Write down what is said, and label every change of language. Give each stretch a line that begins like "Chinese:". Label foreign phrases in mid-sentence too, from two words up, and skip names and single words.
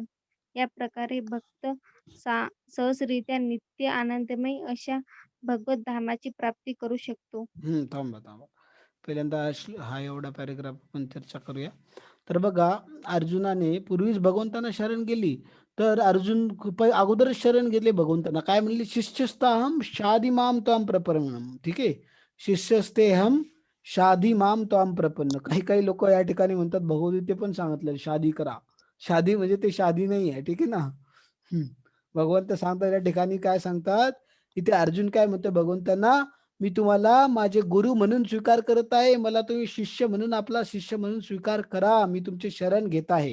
Marathi: या प्रकारे भक्त सहजरित्या नित्य आनंदमय अशा भगवत धामाची प्राप्ती करू शकतो. थांबा. पहिल्यांदा हा एवढा पॅरेग्राफ आपण चर्चा करूया. तर बघा, अर्जुनाने पूर्वीच भगवंतांना शरण गेली. तर अर्जुन अगोदरच शरण गेले भगवंतांना. काय म्हणले?
Sanskrit: शिष्यस्ताहम शादी माम त्वाम प्रपन्नम.
Marathi: ठीक आहे.
Sanskrit: शिष्यस्तेहम शादी माम त्वाम प्रपन्न.
Marathi: काही काही लोक या ठिकाणी म्हणतात, भगवद्गीते पण सांगितलं शादी करा. शादी म्हणजे ते शादी नाही आहे. ठीक आहे ना. हम्म. भगवंत सांगतात या ठिकाणी, काय सांगतात इथे, अर्जुन काय म्हणतो भगवंतांना, मी तुम्हाला माझे गुरु म्हणून स्वीकार करत आहे, मला तुम्ही शिष्य म्हणून, आपला शिष्य म्हणून स्वीकार करा, मी तुमचे शरण घेत आहे.